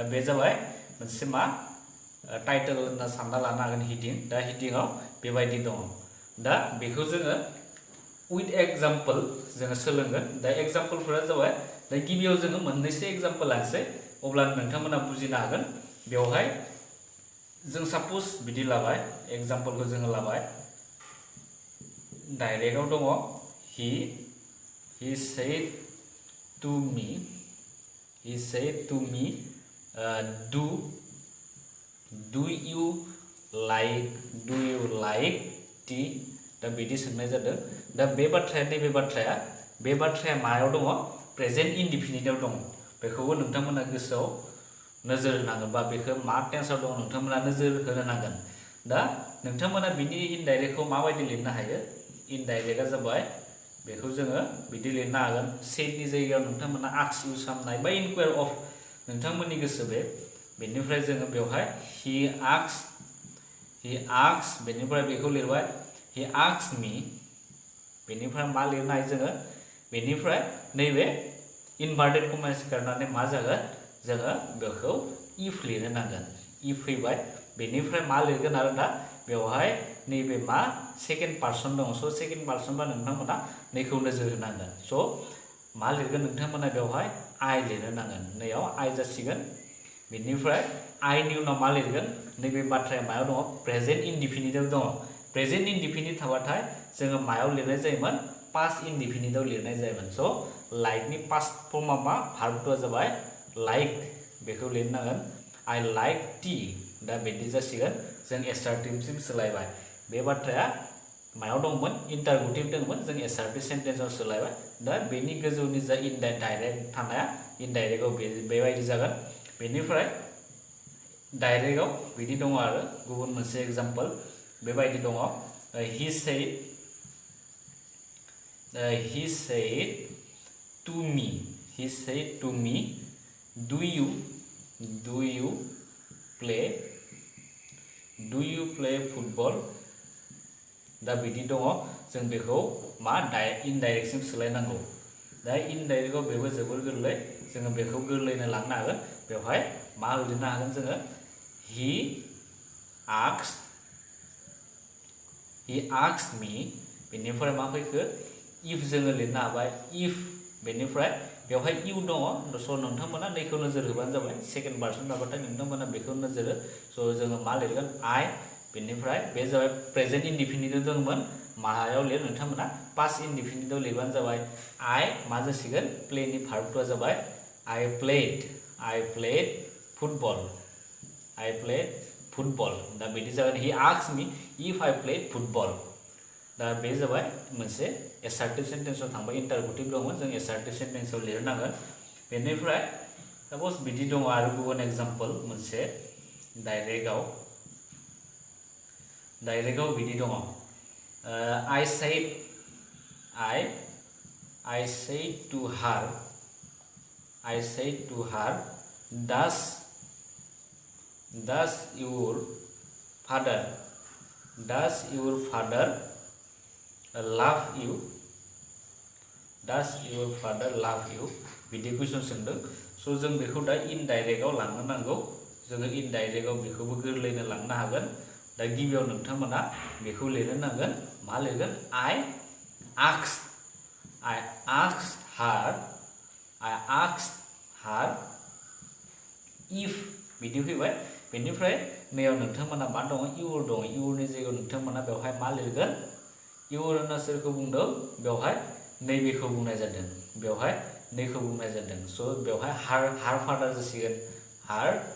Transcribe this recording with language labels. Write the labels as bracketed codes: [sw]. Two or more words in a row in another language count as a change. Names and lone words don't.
[brx] बे जाबाय मोनसे मा टाइटल होनना सानना लानो हागोन हिडिं दा हिडिंआव बेबायदि दङ दा बेखौ जोङो [en] with example [brx] जोङो सोलोंगोन दा एग्जाम्पलफोरा जाबाय दा गिबियाव जोङो मोननैसो एग्जाम्पल लानोसै अब्ला नोंथांमोना बुजिनो हागोन बेवहाय जों सपोज बिदि लाबाय एग्जाम्पलखौ जोङो लाबाय डाइरेक्टआव दङ [en] he said to me do you like tea [brx] दा बिदि सोंनाय जादों दा बे बाथ्राया मायाव दङ प्रेजेन्ट इनडिफिनिटआव दङ बेखौबो नोंथांमोना गोसोआव नोजोर होनांगोन बा बेखौ मा टेन्सआव दङ नोंथांमोना नोजोर होनो नांगोन दा नोंथांमोना बिनि इनडाइरेक्टखौ माबायदि लिरनो हायो इनडाइरेक्टआ जाबाय बेखौ जोङो बिदि लिरनो हागोन सेडनि जायगायाव नोंथांमोना [en] asks use [brx] खालामनाय बा [en] inquire of [brx] नोंथांमोननि गोसो बेनिफ्राय जोङो बेवहाय he asks बेनिफ्राय बेखौ लिरबाय [en] he asked me [brx] बेनिफ्राय मा लिरनो हायो जोङो बेनिफ्राय नैबे [en] inverted commas [brx] गारनानै मा जागोन जोङो बेखौ if लिरनो नांगोन if फैबाय बेनिफ्राय मा लिरगोन आरो दा बेवहाय नैबे मा [en] second person [brx] दङ स' [en] second person [brx] बा नोंथांमोना नैखौ नोजोर होनांगोन स' मा लिरगोन नोंथांमोना बेवहाय I लिरनो नांगोन नैयाव I जासिगोन बेनिफ्राय आइनि उनाव मा लिरगोन नैबे बाथ्राया मायाव दङ [en] present indefiniteआव [brx] दङ [en] present indefinite [brx] थाबाथाय जोङो मायाव लिरनाय जायोमोन [en] past indefiniteआव [brx] लिरनाय जायोमोन स' लाइकनि [en] past formआ [brx] मा भार्बआ जाबाय लाइक बेखौ लिरनांगोन [en] I like tea [brx] दा बिदि जासिगोन जों एसार्टिभसिम सोलायबाय बे बाथ्राया मायाव दंमोन इंटरगेटिव दंमोन जों [en] assertive sentenceआव [brx] सोलायबाय दा बेनि गोजौनि जा डाइरेक्ट थानाया इनडाइरेक्टआव बेबायदि जागोन बेनिफ्राय डाइरेक्टआव बिदि दङ आरो गुबुन मोनसे एग्जाम्पल बेबायदि दङ he [en] said to me do you play football [brx] दा बिदि दङ जों बेखौ मा इनडाइरेक्टसिम सोलायनांगौ दा इनडाइरेक्टआव बेबो जोबोर गोरलै जोङो बेखौ गोरलैनो लांनो हागोन बेवहाय मा लिरनो हागोन जोङो he [en] asked me [brx] बेनिफ्राय मा फैखो if जोङो लिरनो हाबाय if बेनिफ्राय बेवहाय you दङ स' नोंथांमोना नैखौ नोजोर होबानो जाबाय [en] second person [brx] थाबाथाय नोंथांमोना बेखौ नोजोर हो स' जोङो मा लिरगोन I बेनिफ्राय बे जाबाय [en] present indefiniteआव [brx] दंमोन मायाव लिर नोंथांमोना [en] past indefiniteआव [brx] लिरबानो जाबाय I मा जासिगोन प्लेनि भार्बआ जाबाय [en] I played football [brx] दा बिदि जागोन [en] he asked me if I played football [brx] दा बे जाबाय मोनसे [en] assertive sentenceआव [brx] थांबाय इंटरगेटिव दंमोन जों [en] assertive sentenceआव [brx] लिरनांगोन बेनिफ्राय साप'ज बिदि दङ आरो गुबुन एग्जाम्पल मोनसे डाइरेक्टआव बिदि दङ [en] I said to her does your father love you [brx] बिदि कुइसन सोंदों स' जों बेखौ दा इनडाइरेक्टआव लांनो नांगौ जोङो इनडाइरेक्टआव बेखौबो गोरलैनो लांनो हागोन दा गिबियाव नोंथांमोना बेखौ लिरनो नांगोन मा लिरगोन [en] I asked her if [brx] बिदि फैबाय बेनिफ्राय नैयाव नोंथांमोना मा दङ इउर दङ इउरनि जायगायाव नोंथांमोना बेवहाय मा लिरगोन इउर होनना सोरखौ बुंदों बेवहाय नैबेखौ बुंनाय जादों बेवहाय नैखौ बुंनाय जादों स' बेवहाय [en] her father [brx] जासिगोन हार